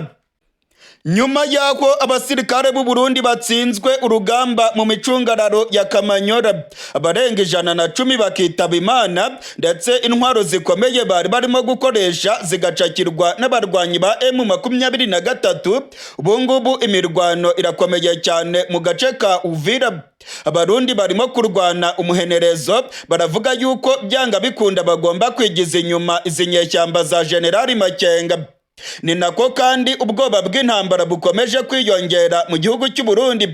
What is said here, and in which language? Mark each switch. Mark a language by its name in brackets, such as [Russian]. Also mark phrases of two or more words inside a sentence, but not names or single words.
[Rundi] Nyuma y'aho abasirikare b'u Burundi batsinzwe urugamba mu micungararo ya Kamanyora, abarenga 110 bakitaba Imana, ndetse intwaro zikomeye bari barimo gukoresha zigacakirwa n'abarwanyi ba M23. Ubu ngubu imirwano irakomeye cyane mu gace ka Uvira. Abarundi barimo kurwana umuhenerezo, baravuga yuko byanga bikunda bagomba kwigiza inyuma izi nyeshyamba za Generali Makenga. Ni nako kandi ubwoba bw'intambara bukomeje kwiyongera mu gihugu cy'u Burundi.